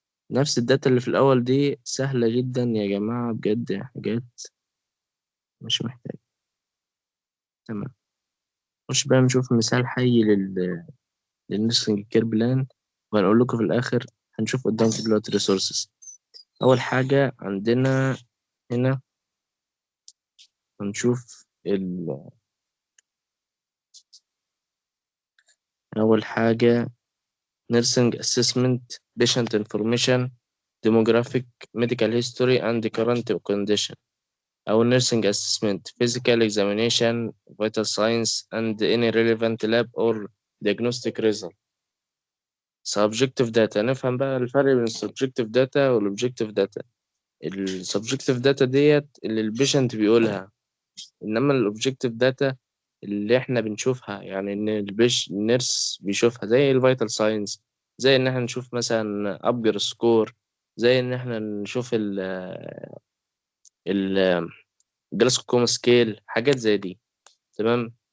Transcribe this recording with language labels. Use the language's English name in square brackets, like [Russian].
[Arabic] نفس الداتا اللي في الأول دي سهلة جدا يا جماعة بجد حاجات مش محتاجة. تمام. نخش بقى نشوف مثال حي للنسخنج كير بلان. وهنقول لكم في الآخر هنشوف قدامكم دلوقتي ريسورسز. أول حاجة عندنا هنا هنشوف أول حاجة [English] nursing assessment patient information demographic medical history and current condition. أو nursing assessment physical examination vital signs and any relevant lab or diagnostic result. [Arabic] subjective data نفهم بقى الفرق بين subjective data والobjective data. subjective data ديت اللي البيشنت بيقولها. إنما الobjective data اللي احنا بنشوفها يعني ان النيرس بيشوفها زي الفيتال ساينس. زي ان احنا نشوف مثلا ابجر سكور. زي ان احنا نشوف ال جلاسكوما سكيل حاجات زي دي. تمام.